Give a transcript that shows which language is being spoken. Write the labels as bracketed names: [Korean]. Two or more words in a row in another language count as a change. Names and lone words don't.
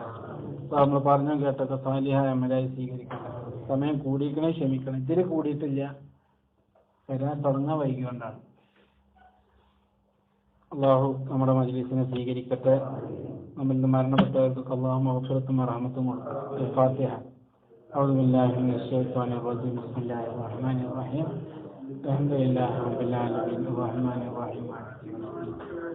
[Malayalam] നമ്മൾ പറഞ്ഞു കേട്ടൊക്കെ സാലിഹായ അമലായി സ്വീകരിക്കണം. സമയം കൂടിയിരിക്കണേ, ക്ഷമിക്കണം. ഇതിൽ കൂടിയിട്ടില്ല, വരാൻ തുടങ്ങാൻ വൈകിക്കൊണ്ടാണ്. അള്ളാഹു നമ്മുടെ മജ്‌ലിസിനെ സ്വീകരിക്കട്ടെ. നമ്മിൽ നിന്ന് മരണപ്പെട്ടവർക്കൊക്കെ അള്ളാഹു മഗ്ഫിറത്തും റഹ്മത്തും കൊടുക്കട്ടെ. ഫാത്തിഹ. [Arabic] أعوذ بالله من الشيطان الرجيم. بسم الله الرحمن الرحيم. الحمد لله رب العالمين الرحمن الرحيم.